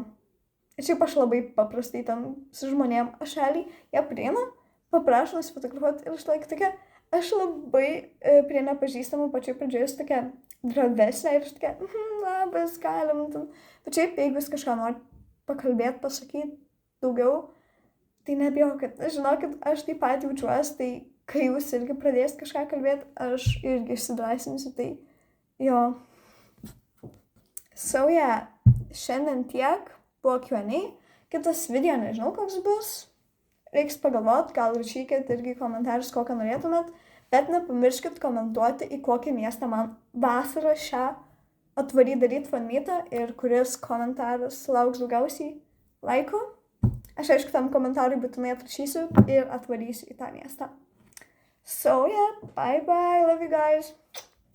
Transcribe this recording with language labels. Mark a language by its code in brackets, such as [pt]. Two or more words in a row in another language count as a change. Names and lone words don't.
[lt] Ir šiaip aš labai paprastai ten su žmonėm, aš realiai, jie prieina, paprašo nusifotografuoti ir aš labai prie nepažįstamų pačioj pradžioje tokia dravesnė ir aš tokia, labas, galim. Bet šiaip, jeigu jūs kažką nori pakalbėti, pasakyti daugiau, tai nebijokit. Žinokit, aš taip pat jaučiuosi, tai kai jūs irgi pradėsit kažką kalbėti, aš irgi išsidrąsinsiu, tai jo. [en] So yeah, [lt] šiandien tiek buvo Q&A. Kitas video nežinau, koks bus. Reiks pagalvoti, gal rašykit irgi komentarus, kokią norėtumėt, bet nepamirškit komentuoti, į kokį miestą man vasarą šią atvaryti daryti fanmeetą ir kuris komentaras lauks daugiausiai laikų. Aš aišku tam komentarui būtinai atrašysiu ir atvarysiu į tą miestą. [en] So yeah, bye bye, love you guys.